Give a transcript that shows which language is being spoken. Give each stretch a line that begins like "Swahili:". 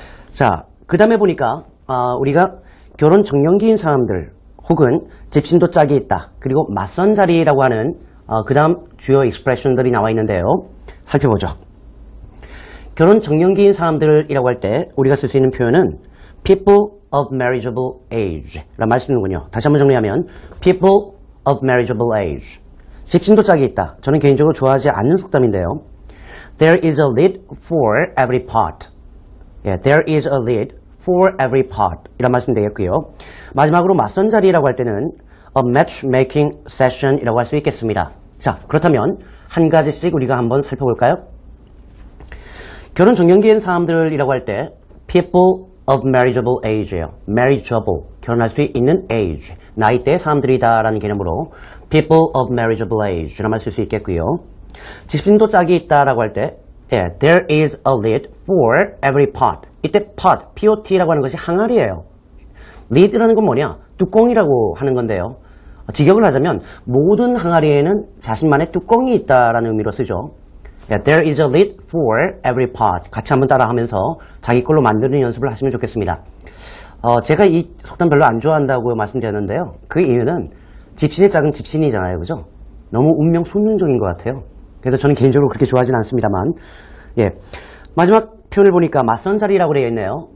Korean: 자, 그 다음에 보니까 우리가 결혼 정년기인 사람들 혹은 집신도 짝이 있다. 그리고 맞선 자리라고 하는 그 다음 주요 익스프레션들이 나와 있는데요. 살펴보죠. 결혼 정년기인 사람들이라고 할 때 우리가 쓸 수 있는 표현은
English: people of marriageable age
Korean: 라는 말 쓰는군요. 다시 한번 정리하면
English: people of marriageable age.
Korean: 집신도 짝이 있다. 저는 개인적으로 좋아하지 않는 속담인데요.
English: There is a lead for every pot. There is a lead for every pot.
Korean: 이란 말씀 되겠고요. 마지막으로 맞선 자리라고 할 때는
English: a matchmaking session
Korean: 이라고 할 수 있겠습니다. 자, 그렇다면 한 가지씩 우리가 한번 살펴볼까요? 결혼 정년기인 사람들이라고 할 때
English: people of marriageable age
Korean: 예요. marriageable, 결혼할 수 있는 age, 나이대의 사람들이다 라는 개념으로
English: people of marriageable age
Korean: 라는 말 쓸 수 있겠고요. 집신도 짝이 있다라고 할 때
English: there is a lid for every pot.
Korean: 이때 pot, pot라고 하는 것이 항아리예요. lid라는 건 뭐냐? 뚜껑이라고 하는 건데요. 직역을 하자면 모든 항아리에는 자신만의 뚜껑이 있다라는 의미로 쓰죠.
English: There is a lid for every pot.
Korean: 같이 한번 따라하면서 자기 걸로 만드는 연습을 하시면 좋겠습니다. 제가 이 속담 별로 안 좋아한다고 말씀드렸는데요. 그 이유는 집신의 짝은 집신이잖아요. 그죠? 너무 운명 손눈적인 것 같아요. 그래서 저는 개인적으로 그렇게 좋아하진 않습니다만, 예. 마지막 표현을 보니까 맞선 자리라고 되어 있네요.